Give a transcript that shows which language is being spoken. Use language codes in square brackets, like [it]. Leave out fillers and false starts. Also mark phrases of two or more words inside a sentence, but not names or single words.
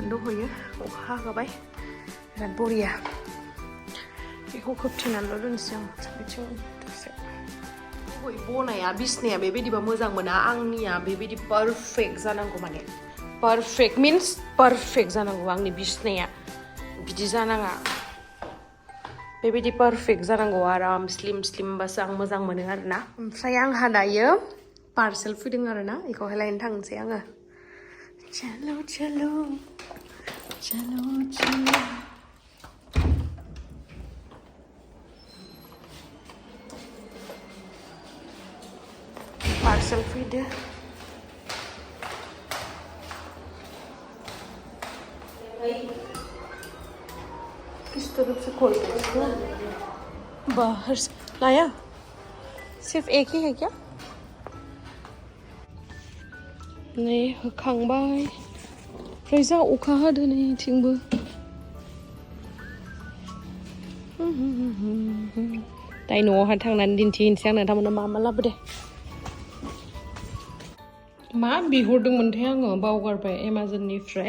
[brx] दहयो अखा हागाबाय बिराद बरिया बेखौ खोबथेनानैल' दोनसै आं साबिथिं दसे गय बनाया बिसनाया बेबायदिबा मोजां मोना आंनिया बेबायदि पारफेक्ट जानांगौ माने [en] perfect means perfect [brx] जानांगौ आंनि बिसनाया बिदि जानाङा बेबायदि पारफेक्ट जानांगौ आराम स्लिमबासो आं मोजां मोनो आरोना ओमफ्राय आंहा दायो पार्सेल फैदों आरोना बेखौहाय लायनो थांनोसै आङो [hi] चलो पार्सेल फैदो किस तरफ से खोलते हैं इसको बाहर से लाया सिर्फ एक ही है क्या [brx] नहीं होखांबाय ओमफ्राय जा अखा हादों नैथिंबो दाय न'आवहाय थांनानै दिन्थिहैनोसै आं नोंथांमोननो मा लाबोदो मा बिहरदोंमोनथाय आङो बावगारबाय एमाजननिफ्राय